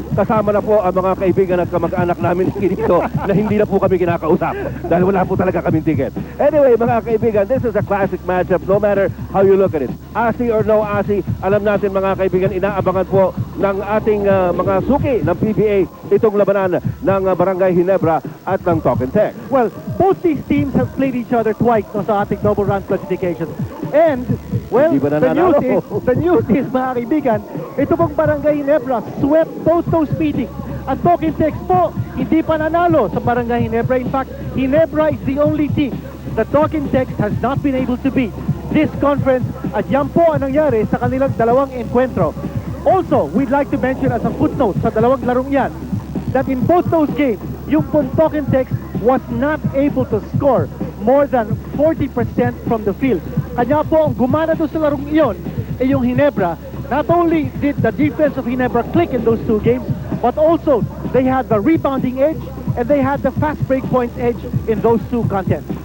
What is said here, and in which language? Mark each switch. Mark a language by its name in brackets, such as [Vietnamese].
[Filipino] Kasama na po ang mga kaibigan at kamag-anak namin dito na hindi na po kami kinakausap dahil wala po talaga kaming ticket. [English] Anyway, [Filipino] mga kaibigan, [English] this is a classic matchup no matter how you look at it. [Filipino] Asi or no Asi, alam natin mga kaibigan, inaabangan po ng ating mga suki ng PBA itong labanan ng Barangay Ginebra at ng Talk and Text. [English] Well, both these teams have played each other twice no, [Filipino] sa ating [English] double round classifications. And, well, [Filipino] Hindi ba [English] the news is, [Filipino] mga kaibigan, ito pong [English] Barangay Ginebra swept both those meetings. [Filipino] At Talking Text po, hindi pa nanalo sa Barangay Ginebra. [English] In fact, Ginebra is the only team that Talking Text has not been able to beat this conference. [Filipino] At yan po ang nangyari sa kanilang dalawang enkwentro. [English] Also, we'd like to mention as a footnote [Filipino] sa dalawang larong yan, [English] that in both those games, yung Talking Text was not able to score more than 40% from the field. [Filipino] Kanya po ang gumana doon sa larong iyon ay yung Ginebra. [English] Not only did the defense of Ginebra click in those two games, but also they had the rebounding edge and they had the fast break points edge in those two contests.